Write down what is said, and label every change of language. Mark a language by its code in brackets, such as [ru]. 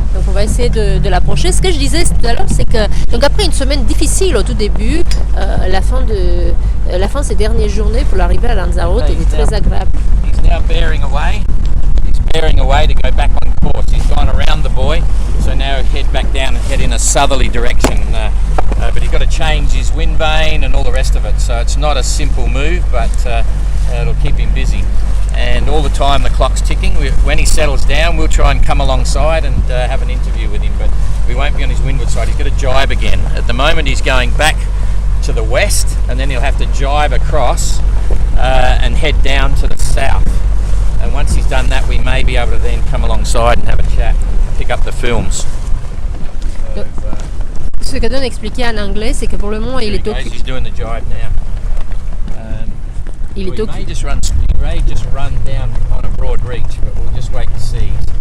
[fr] Donc on va essayer de l'approcher. Ce que je disais tout à l'heure, c'est que donc après une semaine difficile au tout début, la fin de ces dernières journées pour l'arrivée à Lanzarote était très agréable. [en] He's now bearing away. He's bearing away to go back on course. He's gone around the buoy, so now he'll head back down and head in a southerly direction. But he's got to change his wind vane and all the rest of it. So it's not a simple move, but it'll keep him busy. And all the time the clock's ticking. When he settles down, we'll try and come alongside and have an interview with him, but we won't be on his windward side. He's got to jibe again. At the moment he's going back to the west, and then he'll have to jibe across and head down to the south. And once he's done that, we may be able to then come alongside and have a chat, pick up the films. [fr] Ce que Don expliquait en anglais, c'est que pour le moment, il est occupé. [en] He's doing the jibe now. [fr] Il est [en] He [fr] occupé. [en] may just run down on a broad reach, but we'll just wait to see.